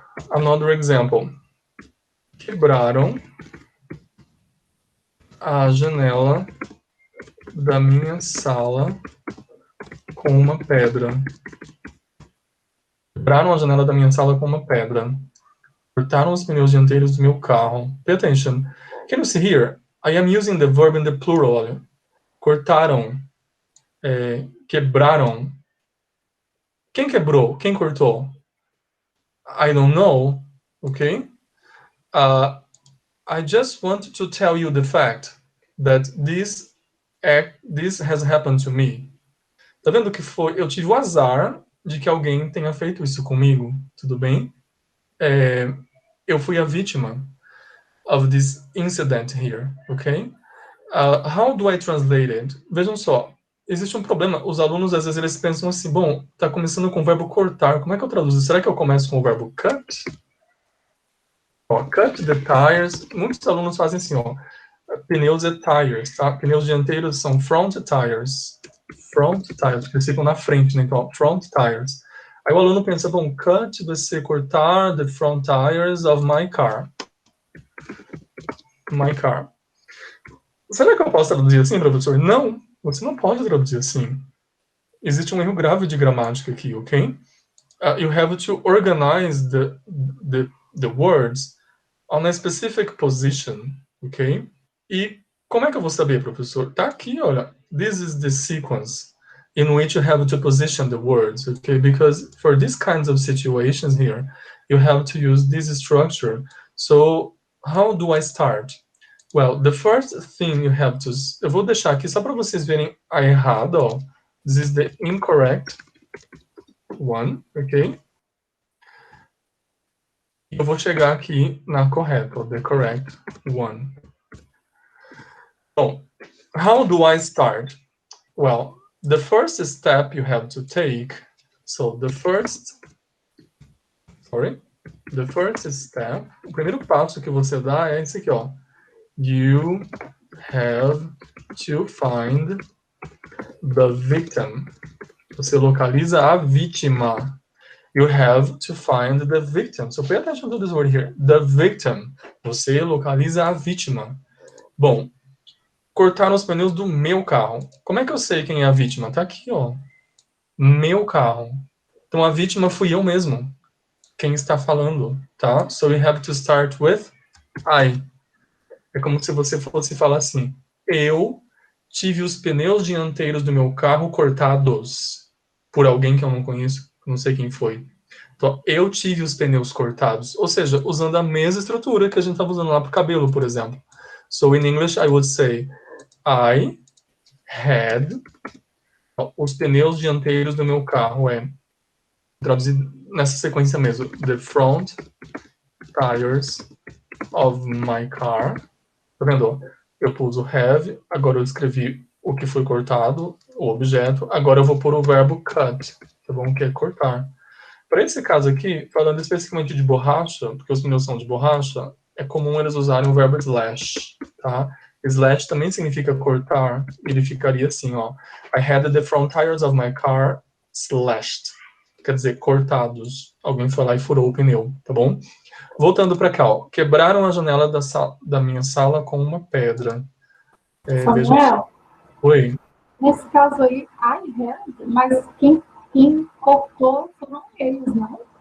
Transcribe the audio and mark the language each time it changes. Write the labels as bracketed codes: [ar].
[en] Another example. [pt] Quebraram a janela da minha sala com uma pedra. Quebraram a janela da minha sala com uma pedra. Cortaram os pneus dianteiros do meu carro. [en] Pay attention. Can you see here? I am using the verb in the plural. [pt] Olha. Cortaram. Quebraram. Quem quebrou? Quem cortou? [en] I don't know. Okay? I just want to tell you the fact that this has happened to me. [pt] Tá vendo que foi? Eu tive o azar de que alguém tenha feito isso comigo. Tudo bem? Eu fui a vítima [en] of this incident here, okay? How do I translate it? [pt] Vejam só, existe um problema. Os alunos, às vezes, eles pensam assim, bom, tá começando com o verbo cortar. Como é que eu traduzo? Será que eu começo com o verbo cut? [en] Cut the tires. [pt] Muitos alunos fazem assim, pneus e tires, tá? Pneus dianteiros são front tires. Front tires, porque eles ficam na frente, né? Então, front tires. Aí o aluno pensa, bom, cut vai ser cortar [en] the front tires of my car. My car. [pt] Será que eu posso traduzir assim, professor? Não, você não pode traduzir assim. Existe um erro grave de gramática aqui, ok? [en] You have to organize the words on a specific position, ok? [pt] E como é que eu vou saber, professor? Tá aqui, olha. [en] This is the sequence in which you have to position the words, okay? Because for these kinds of situations here, you have to use this structure. So, how do I start? Well, the first thing you have to... [pt] Eu vou deixar aqui só para vocês verem a errada, ó. [en] This is the incorrect one, ok? [pt] Eu vou chegar aqui na correta, [en] the correct one. Bom, how do I start? Well, the first step you have to take, so the first step, [pt] o primeiro passo que você dá é esse aqui, ó. [en] You have to find the victim. [pt] Você localiza a vítima. [en] You have to find the victim. So pay attention to this word here. [pt] The victim. Você localiza a vítima. Bom, cortaram os pneus do meu carro. Como é que eu sei quem é a vítima? Tá aqui, ó. Meu carro. Então a vítima fui eu mesmo, quem está falando, tá? [en] So we have to start with I. [pt] É como se você fosse falar assim: eu tive os pneus dianteiros do meu carro cortados por alguém que eu não conheço, não sei quem foi. Então, eu tive os pneus cortados, ou seja, usando a mesma estrutura que a gente estava usando lá para o cabelo, por exemplo. [en] So in English, I would say I had [pt] os pneus dianteiros do meu carro. É traduzido nessa sequência mesmo. [en] The front tires of my car. [pt] Tá vendo? Eu pus o have, agora eu escrevi o que foi cortado, o objeto. Agora eu vou pôr o verbo cut, tá bom? Que é cortar. Para esse caso aqui, falando especificamente de borracha, porque os pneus são de borracha, é comum eles usarem o verbo slash, tá? Slash também significa cortar, ele ficaria assim, ó. [en] I had the front tires of my car slashed. [pt] Quer dizer, cortados. Alguém foi lá e furou o pneu, tá bom? Voltando para cá, ó. Quebraram a janela da minha sala com uma pedra. Vejam só. Samuel, Oi. nesse caso aí, [en] I had, [pt] mas quem cortou foram eles, não?